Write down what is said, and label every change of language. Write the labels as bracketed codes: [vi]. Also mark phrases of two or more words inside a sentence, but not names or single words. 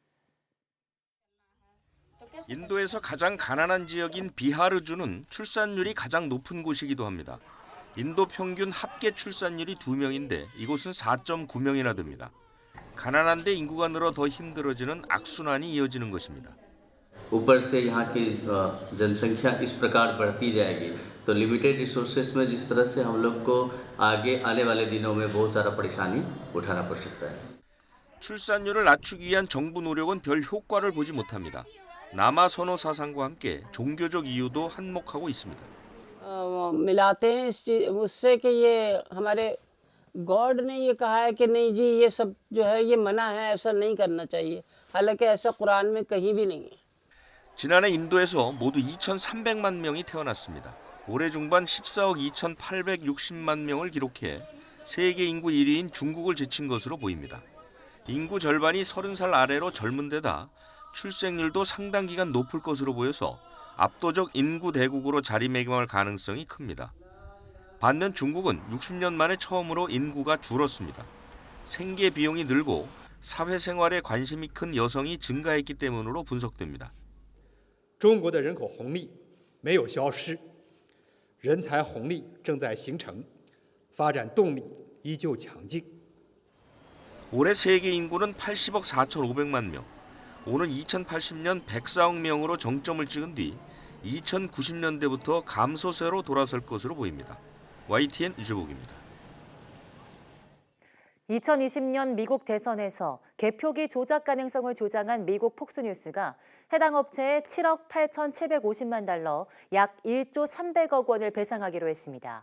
[ko] 인도에서 가장 가난한 지역인 비하르주는 출산율이 가장 높은 곳이기도 합니다. 인도 평균 합계 출산율이 2명인데 이곳은 4.9명이나 됩니다. 가난한데 인구가 늘어 더 힘들어지는 악순환이 이어지는 것입니다. [hi] ऊपर से यहाँ की जनसंख्या इस प्रकार बढ़ती जाएगी तो [en] limited resources [hi] में जिस तरह से हम लोग को आगे आने वाले दिनों में बहुत सारा परेशानी उठाना पड़ सकता है. [ko] 출산율을 낮추기 위한 정부 노력은 별 효과를 보지 못합니다. 남아 선호 사상과 함께 종교적 이유도 한몫하고 있습니다. [hi] मिलाते हैं उससे कि ये हमारे गॉड ने ये कहा है कि नहीं जी ये सब जो है ये मना है ऐसा नहीं करना चाहिए हालांकि ऐसा कुरान में कहीं भी नहीं है. [ko] 지난해 인도에서 모두 2,300만 명이 태어났습니다. 올해 중반 14억 2,860만 명을 기록해 세계 인구 1위인 중국을 제친 것으로 보입니다. 인구 절반이 30살 아래로 젊은 데다 출생률도 상당 기간 높을 것으로 보여서 압도적 인구 대국으로 자리매김할 가능성이 큽니다. 반면 중국은 60년 만에 처음으로 인구가 줄었습니다. 생계 비용이 늘고 사회생활에 관심이 큰 여성이 증가했기 때문으로 분석됩니다. [zh] 中国的人口红利没有消失，人才红利正在形成，发展动力依旧强劲。 [ko] 올해 세계 인구는 80억 4,500만 명, 오는 2080년 104억 명으로 정점을 찍은 뒤 2090년대부터 감소세로 돌아설 것으로 보입니다. YTN 유재복입니다. 2020년 미국 대선에서 개표기 조작 가능성을 조장한 미국 폭스뉴스가 해당 업체에 7억 8,750만 달러, 약 1조 300억 원을 배상하기로 했습니다.